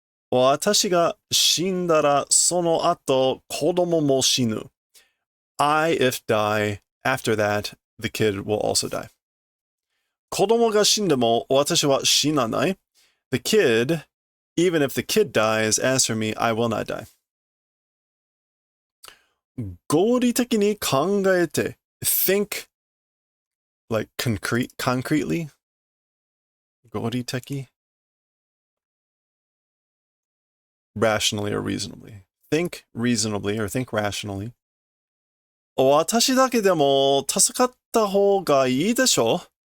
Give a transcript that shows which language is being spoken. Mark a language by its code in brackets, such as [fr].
[ja] 私が死んだらその後子供も死ぬ. [en] I, if die, after that, the kid will also die. [ja] 子供が死んでも私は死なない. [en] The kid, even if the kid dies, as for me, I will not die. [ja] 合理的に考えて. [en] Think like concretely. [ja] 合理的? [en] Rationally or reasonably. Think reasonably or think rationally. [ja] 私だけでも助かった方がいいでしょ?